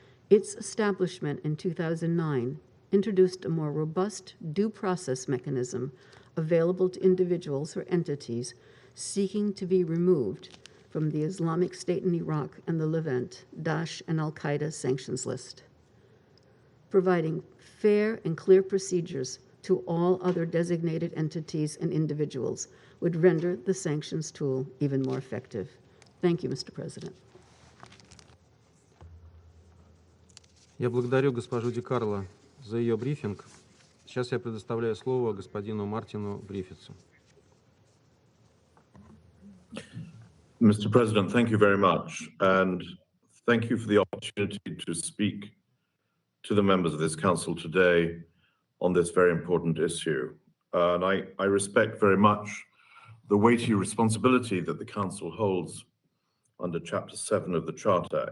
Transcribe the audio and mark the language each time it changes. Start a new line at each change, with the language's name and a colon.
English: Its establishment in 2009 introduced a more robust due process mechanism available to individuals or entities seeking to be removed from the Islamic State in Iraq and the Levant, Daesh and Al-Qaeda sanctions list. Providing fair and clear procedures to all other designated entities and individuals would render the sanctions tool even more effective. Thank you, Mr. President.
Russian: Я благодарю госпожу Ди Карло за ее брифинг. Сейчас я предоставляю слово господину Мартину Гриффитсу.
English: Mr. President, thank you very much, and thank you for the opportunity to speak to the members of this council today on this very important issue. And I respect very much the weighty responsibility that the council holds under Chapter 7 of the Charter.